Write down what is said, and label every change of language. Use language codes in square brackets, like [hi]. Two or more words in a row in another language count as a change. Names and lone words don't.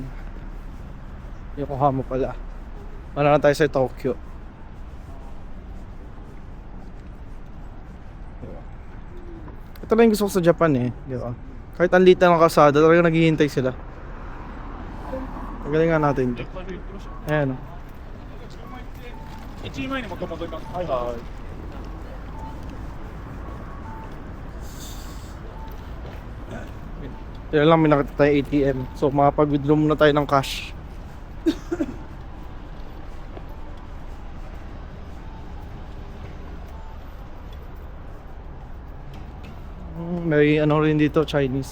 [tl] Yokohama pala. Wala na tayo sa Tokyo. Diba? Ito lang yung gusto ko sa Japan eh. Diba? Kahit ang liit na ng kalsada, talaga naghihintay sila. Tagaling nga natin ito. Ayan o. [ja] 1 時前に元戻ります。はいはい。 [tl] Yan lang, may nakita tayo ATM. So makapag-withdraw muna tayo ng cash. May ano rin dito, Chinese.